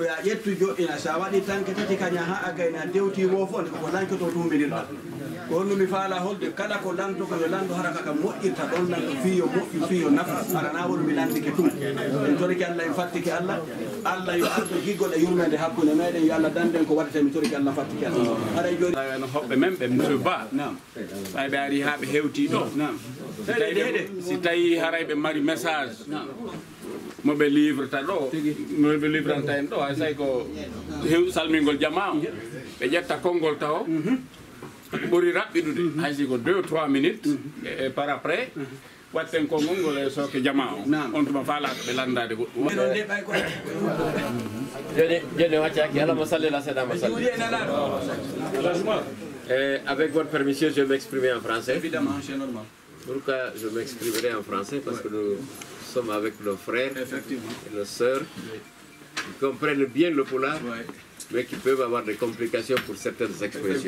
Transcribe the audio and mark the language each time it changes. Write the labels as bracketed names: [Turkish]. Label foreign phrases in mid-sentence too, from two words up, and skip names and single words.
[Fula] ya ƴettu joɗɗina sa waɗi tanke tati kaña ha a gayna dewti wo fo ko lancoto tumbiɗirɗa ko honno mi faala holde kala ko lanto ko yo lando hara kaka moƴƴirta ɗon lanto fiyo moƴƴu fiyo nafa arana woni mi landike tum en toriki Allah en fattiki Allah Allah yo ardo giggol e yurmede hakkude meɗen yo Allah danden ko waɗete mi toriki Allah fattiki Allah haɗa joni no hoɓɓe men ɓe monsieur Ba ɓay ɓe ari ha ɓe hewti ɗo si tawi haray ɓe mari message mo ɓe livrata ɗo mo ɓe livranta en ɗo hay say ko salmingol jama o ɓe ƴetta konngol taw ɓuri raɓɓiɗude hay si ko [French] 2 ou 3 minutes et par après [Fula] watten konngol ngol e sooke jama o on tuma faalaɗo ɓe landade goɗɗum joni waccaki alama salli la seeɗama salli [French] avec votre permission je vais m'exprimer en français. Évidemment, c'est normal. Pourquoi je m'exprimerai en français? Parce que nous sommes avec nos frères et nos sœurs qui comprennent bien le pulaar, mais qui peuvent avoir des complications pour certaines expressions.